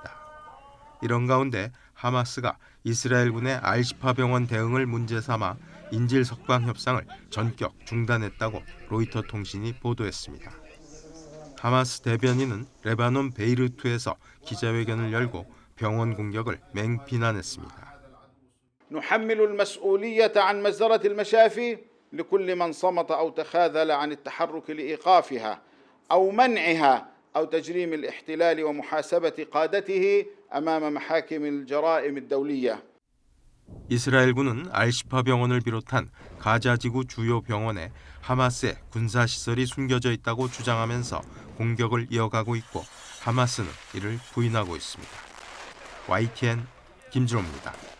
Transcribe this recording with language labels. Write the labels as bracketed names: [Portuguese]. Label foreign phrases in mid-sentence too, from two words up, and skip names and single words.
[Korean] 이런 가운데 하마스가 이스라엘군의 알시파 병원 대응을 문제 삼아 인질 석방 협상을 전격 중단했다고 로이터 통신이 보도했습니다. 하마스 대변인은 레바논 베이루트에서 기자회견을 열고 병원 공격을 맹비난했습니다. [Arabic] نحمل المسؤولية عن مجزرة المشافي لكل من صمت أو تخاذل عن التحرك لإيقافها أو منعها أو تجريم الاحتلال ومحاسبة قادته أمام محاكم الجرائم الدولية. [Korean] 이스라엘군은 알시파 병원을 비롯한 가자지구 주요 병원에 하마스의 군사시설이 숨겨져 있다고 주장하면서 공격을 이어가고 있고 하마스는 이를 부인하고 있습니다. YTN 김준호입니다.